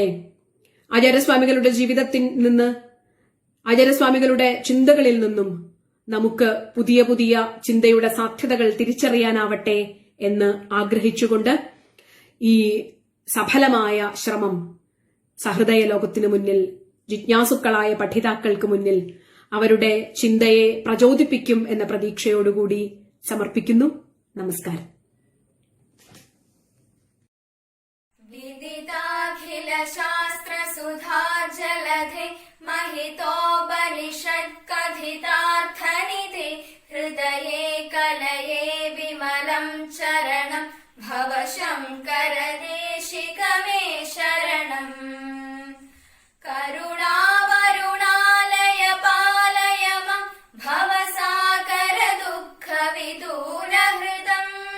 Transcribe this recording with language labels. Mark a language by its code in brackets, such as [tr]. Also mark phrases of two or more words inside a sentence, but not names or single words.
[ml] ആചാര്യസ്വാമികളുടെ ജീവിതത്തിൽ നിന്ന്, ആചാര്യസ്വാമികളുടെ ചിന്തകളിൽ നിന്നും നമുക്ക് പുതിയ പുതിയ ചിന്തയുടെ സാധ്യതകൾ തിരിച്ചറിയാനാവട്ടെ എന്ന് ആഗ്രഹിച്ചുകൊണ്ട് ഈ സഫലമായ ശ്രമം സഹൃദയ ലോകത്തിനു മുന്നിൽ, ജിജ്ഞാസുക്കളായ പഠിതാക്കൾക്ക് മുന്നിൽ അവരുടെ ചിന്തയെ പ്രചോദിപ്പിക്കും എന്ന പ്രതീക്ഷയോടുകൂടി സമർപ്പിക്കുന്നു. നമസ്കാരം. [sa] विदिताखिल शास्त्र सुधा जलधे महितोपनिषत् कथितार्थनिधे हृदये कलये विमलं चरणं भव शङ्कर देशिक मे शरणम्. करुणावरुणालय पालय मम भवसागर दुःखविदूरहृदम्.